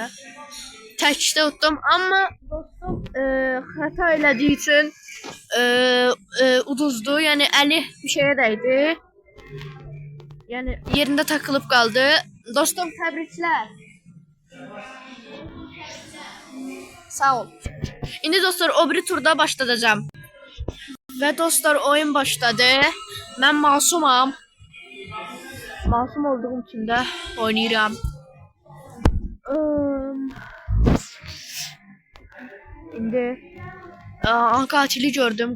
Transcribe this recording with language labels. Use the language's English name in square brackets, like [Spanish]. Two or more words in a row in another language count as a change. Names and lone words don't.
[Azerbaijani] Təkdə utdum, amma dostum xəta elədiyi üçün uduzdu. Yəni əli bir şeyə dəydi. Yəni yerində takılıb qaldı. Dostum, təbriklər. Sağ ol. İndi dostlar, o biri turda başlayacağım. [Turkish] Ve dostlar, oyun başladı. Ben masumam. Masum olduğum için de oynayıram. Şimdi katili gördüm.